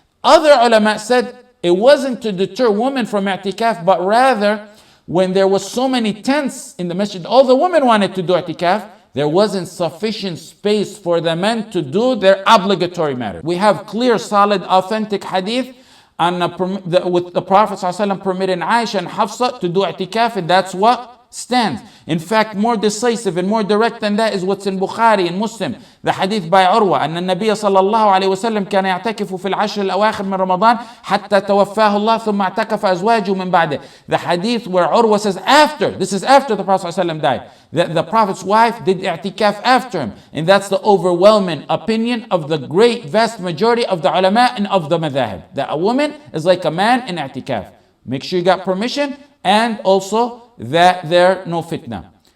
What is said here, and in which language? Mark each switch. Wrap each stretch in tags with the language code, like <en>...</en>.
<en>Other ulama said it wasn't to deter women from i'tikaf, but rather when there was so many tents in the masjid, all the women wanted to do i'tikaf, there wasn't sufficient space for the men to do their obligatory matter. We have clear, solid, authentic hadith with the Prophet ﷺ permitting Aisha and Hafsa to do i'tikaf, and that's what stands. In fact, more decisive and more direct than that is what's in Bukhari and Muslim. The hadith by Urwa,</en> <ar>أن النبي صلى الله عليه وسلم كان يعتكف في العشر الأواخر من رمضان حتى توفاه الله ثم اعتكف أزواجه من بعده.</ar> <en>The hadith where Urwa says this is after the Prophet ﷺ died, that the Prophet's wife did i'tikaf after him. And that's the overwhelming opinion of the great vast majority of the ulama and of the madhahib, that a woman is like a man in i'tikaf. Make sure you got permission, and also that there no fitna.</en>